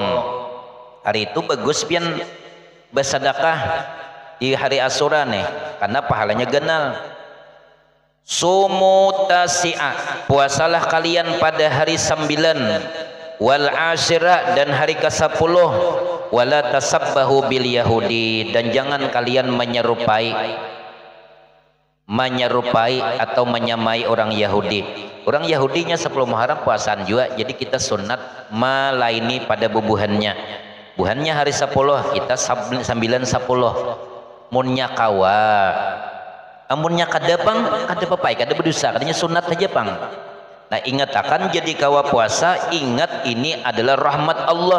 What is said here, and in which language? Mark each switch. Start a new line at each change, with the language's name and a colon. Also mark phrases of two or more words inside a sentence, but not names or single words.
Banjar: Hari itu bagus pian bersedekah di hari Asyura nih karena pahalanya genal.
Arabic: صوموا تاسعة
Indonesian: puasalah kalian pada hari 9
Arabic: والعاشرة
Indonesian: dan hari ke-10
Arabic: ولا تشبهوا باليهود
Indonesian: dan jangan kalian menyerupai atau menyamai orang Yahudi.
Banjar: Orang Yahudinya 10 Muharram puasaan juga, jadi kita sunat malaini pada bubuhannya. Buhannya hari 10, kita 9 10. Munnya kawa. Amunnya kada pang, kada papai, kada berdosa, kadanya sunat saja pang. Nah, ingat akan jadi kawa puasa, ingat ini adalah rahmat Allah.